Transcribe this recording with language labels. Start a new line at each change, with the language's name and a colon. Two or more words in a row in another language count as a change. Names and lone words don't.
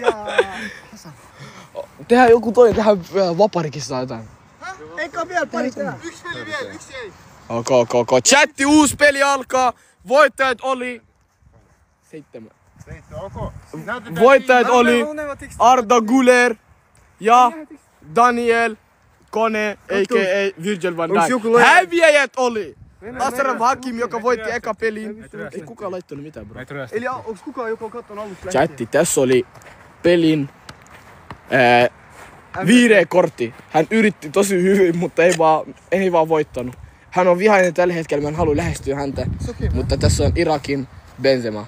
Finnish: Tehdään joku toinen, tehdään vaparikissa jotain. Eikä vielä pari tehdä. Yksi peli vielä, yksi ei. Ok. Chatti, uusi peli alkaa. Voittajat oli... 7. Voittajat oli Arda Güler ja Daniel Kone, a.k.a. Virgil van Dijk. Häviäjät oli Ashraf Hakimi, joka voitti eka pelin. Ei kukaan laittanut mitään, bro. Eli onks kukaan joku kattonut alusta lähtien? Chatti, tässä oli pelin viireä kortti. Hän yritti tosi hyvin, mutta ei vaan voittanut. Hän on vihainen tällä hetkellä, mä en halua lähestyä häntä. Mutta tässä on Irakin Benzema.